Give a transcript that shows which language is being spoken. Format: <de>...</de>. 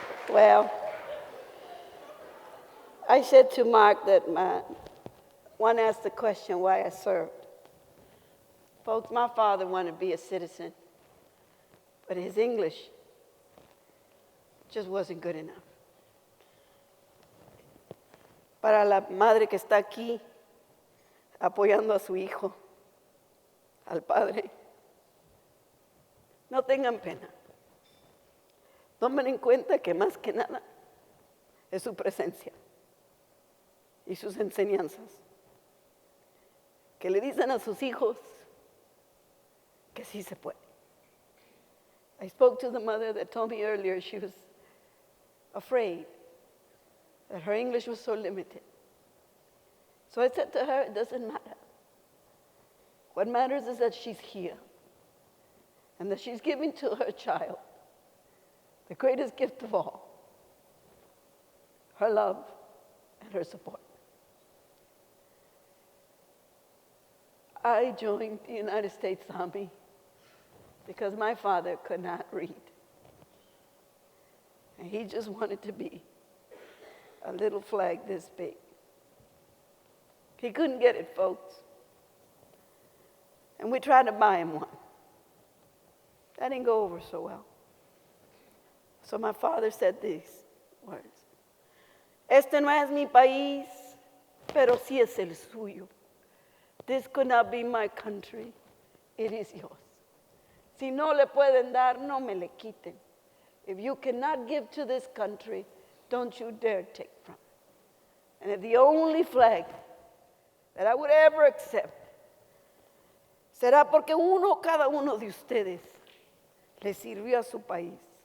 <en>Well, I said to Mark that one asked the question why I served. Folks, my father wanted to be a citizen, but his English just wasn't good enough.</en> <es>Para la madre que está aquí apoyando a su hijo, al Padre. No tengan pena. Tomen en cuenta que más que nada es su presencia y sus enseñanzas, que le dicen a sus hijos que sí se puede.</es> <en>I spoke to the mother that told me earlier she was afraid that her English was so limited. So I said to her, it doesn't matter. What matters is that she's here and that she's giving to her child the greatest gift of all, her love and her support. I joined the United States Army because my father could not read. And he just wanted to be a little flag this big. He couldn't get it, folks. And we tried to buy him one. That didn't go over so well. So my father said these words.</en> <es>Este no es mi país, pero sí es el suyo.</es> <en>This could not be my country, it is yours.</en> <es>Si no le pueden dar, no me le quiten.</es> <en>If you cannot give to this country, don't you dare take from it. And if the only flag that I would ever accept</en> <es>será porque cada uno de ustedes le sirvió a su país.</es>